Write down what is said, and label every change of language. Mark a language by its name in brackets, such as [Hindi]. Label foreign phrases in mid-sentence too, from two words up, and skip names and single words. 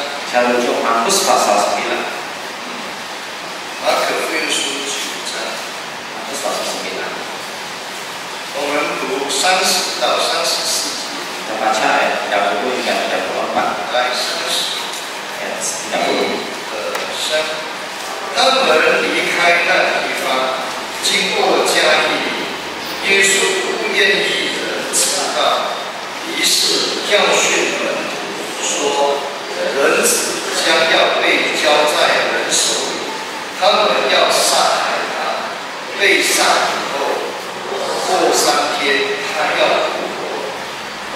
[Malay] Saya rujuk Markus pasal 9. [Chinese] 马可福音书9章， [Malay] Markus pasal 9. [Chinese] 我们读30到34节。 [Malay] Kita baca ayat 30 hingga 34. [Chinese] 来30。 [Malay] Ayat 30. [Chinese] 他们离开那地方，经过加利利，耶稣不愿意人知道，于是教训门徒说：人子将要被交在人手里，他们要杀害他，被杀以后，过3天他要复活。